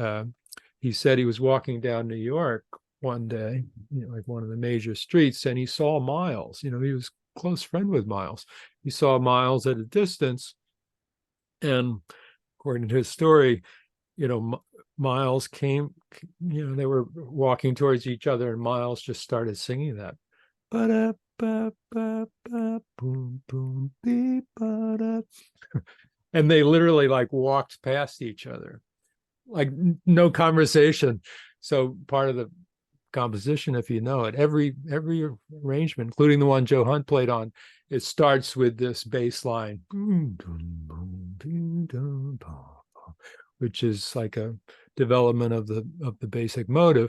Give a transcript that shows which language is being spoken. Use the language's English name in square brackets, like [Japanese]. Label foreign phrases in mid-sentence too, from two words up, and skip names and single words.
[English] He said he was walking down New York one day, like one of the major streets, and he saw Miles. He was a close friend with Miles. He saw Miles at a distance, and according to his story, Miles came, they were walking towards each other, and Miles just started singing that. Ba-da-ba-ba-ba, boom, boom, beep, ba-da. and they literally like walked past each other, like no conversation. So part of the composition, if you know it, every arrangement, including the one Joe Hunt played on, it starts with this bass line, which is like a development of the basic motive.